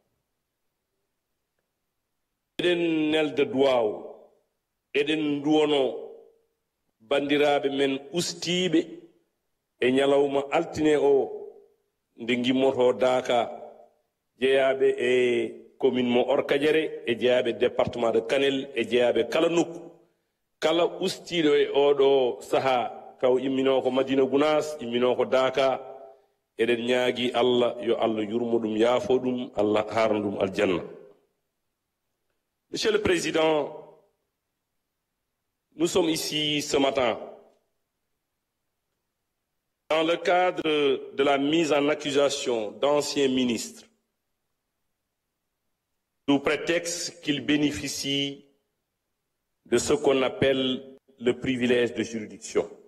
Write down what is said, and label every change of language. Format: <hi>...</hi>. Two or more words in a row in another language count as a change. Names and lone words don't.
<ff>Eɗen nelda duwawu eɗen duwono bandiraɓe men ustiɓe e ñalawma altine o nde gimmoto Daaka jeeyaɓe e commune mo Orkadiéré e jeeyaɓe</ff> <fr>département de</fr> <ff>Kanel e jeeyaɓe kala nokku kala ustiɗo e oɗo saaha taw immino ko Madina Gounass immino ko Daaka. Eɗen ñaagi Allah yo Allah yurmo ɗum yaafo ɗum Allah harna ɗum aljanna.</ff> <fr>Monsieur le Président, nous sommes ici ce matin dans le cadre de la mise en accusation d'anciens ministres sous prétexte qu'ils bénéficient de ce qu'on appelle le privilège de juridiction.</fr>